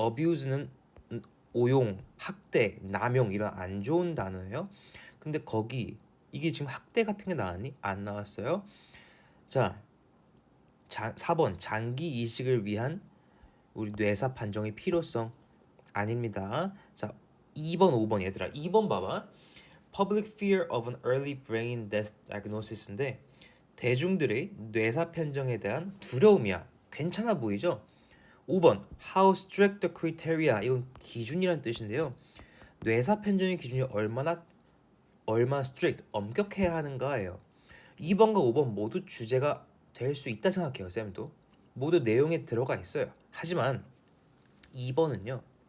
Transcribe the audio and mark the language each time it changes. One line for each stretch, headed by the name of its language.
Korean: abuse는 오용, 학대, 남용 이런 안 좋은 단어예요. 근데 거기 이게 지금 학대 같은 게 나왔니? 안 나왔어요. 자, 4번 장기 이식을 위한 우리 뇌사 판정의 필요성 아닙니다. 자, 2번, 5번 얘들아. 2번 봐봐.
English: Public fear of an early brain death diagnosis
Korean: 인데 대중들의 뇌사 판정에 대한 두려움이야. 괜찮아 보이죠?
English: 5번 How strict the criteria.
Korean: 이건 기준이란 뜻인데요. 뇌사 판정의 기준이 얼마나 strict, 엄격해야 하는가예요. 2번과 5번 모두 주제가 될 수 있다 생각해요. 쌤도. 모두 내용에 들어가 있어요. 하지만 2번은요.